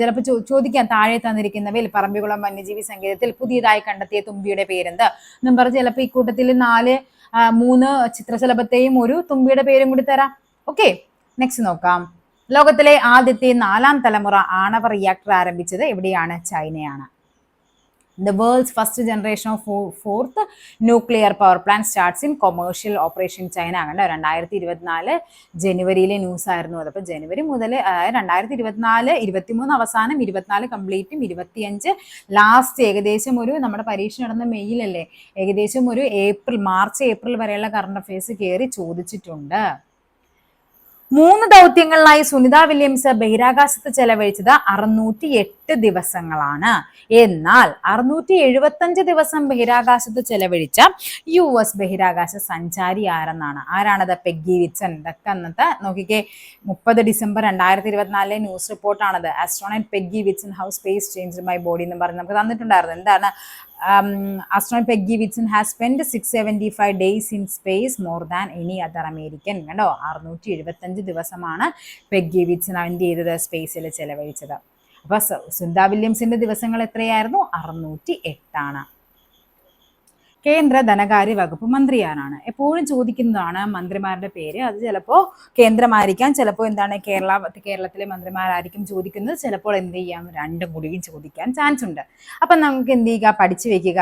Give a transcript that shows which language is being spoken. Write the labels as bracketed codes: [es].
[ml] ചിലപ്പോൾ ചോദിക്കാൻ താഴെ തന്നിരിക്കുന്നവയിൽ പറമ്പിക്കുളം വന്യജീവി സങ്കേതത്തിൽ പുതിയതായി കണ്ടെത്തിയ തുമ്പിയുടെ പേരെന്ത് എന്നും പറഞ്ഞ് ചിലപ്പോൾ ഈ കൂട്ടത്തിൽ 3 ചിത്രശലഭത്തെയും ഒരു തുമ്പിയുടെ പേരും കൂടി തരാം. ഓക്കെ, നെക്സ്റ്റ് നോക്കാം. ലോകത്തിലെ ആദ്യത്തെ 4ാം തലമുറ ആണവ റിയാക്ടർ ആരംഭിച്ചത് എവിടെയാണ്? ചൈനയാണ്. [en] The world's first generation of fourth nuclear power plant starts in commercial operation China. [ml] കണ്ടോ, 2024 ജനുവരിയിലെ ന്യൂസ് ആയിരുന്നു അത്. അപ്പൊ ജനുവരി മുതൽ 2024 23 അവസാനം, 24 കംപ്ലീറ്റും, 25 ലാസ്റ്റ്, ഏകദേശം ഒരു നമ്മുടെ പരീക്ഷ നടന്ന മെയ്യിലല്ലേ, ഏകദേശം ഒരു മാർച്ച് ഏപ്രിൽ വരെയുള്ള കറണ്ട് അഫയേഴ്സ് കയറി ചോദിച്ചിട്ടുണ്ട്. 3 ദൗത്യങ്ങളിലായി സുനിത വില്യംസ് ബഹിരാകാശത്ത് ചെലവഴിച്ചത് 608 ദിവസങ്ങളാണ്. എന്നാൽ 675 ദിവസം ബഹിരാകാശത്ത് ചെലവഴിച്ച US ബഹിരാകാശ സഞ്ചാരി ആരാണത്? Peggy Whitson. ഇതൊക്കെ അന്നത്തെ നോക്കിക്കേ, 30 December 2024 news റിപ്പോർട്ടാണത്. [en] astronaut Peggy Whitson how space changed my body [ml] എന്ന് പറഞ്ഞ് നമുക്ക് തന്നിട്ടുണ്ടായിരുന്നു. എന്താണ്? [en] astronaut Peggy Whitson has spent 675 days in space, more than any other American. [ml] കണ്ടോ, 675 ദിവസമാണ് പെഗ്ഗി വിറ്റ്സൺ എന്ത് ചെയ്തത്? സ്പേസിൽ ചെലവഴിച്ചത്. അപ്പൊ സുനിത വില്യംസിന്റെ ദിവസങ്ങൾ എത്രയായിരുന്നു? 608 ആണ്. കേന്ദ്ര ധനകാര്യ വകുപ്പ് മന്ത്രി ആരാണ്? എപ്പോഴും ചോദിക്കുന്നതാണ് മന്ത്രിമാരുടെ പേര്. അത് ചിലപ്പോൾ കേന്ദ്രമായിരിക്കാം, ചിലപ്പോൾ എന്താണ് കേരളത്തിലെ മന്ത്രിമാരായിരിക്കും ചോദിക്കുന്നത്, ചിലപ്പോൾ എന്ത് ചെയ്യാം, രണ്ടും കൂടിയും ചോദിക്കാൻ ചാൻസ് ഉണ്ട്. അപ്പൊ നമുക്ക് എന്ത് ചെയ്യുക? പഠിച്ചു വെക്കുക.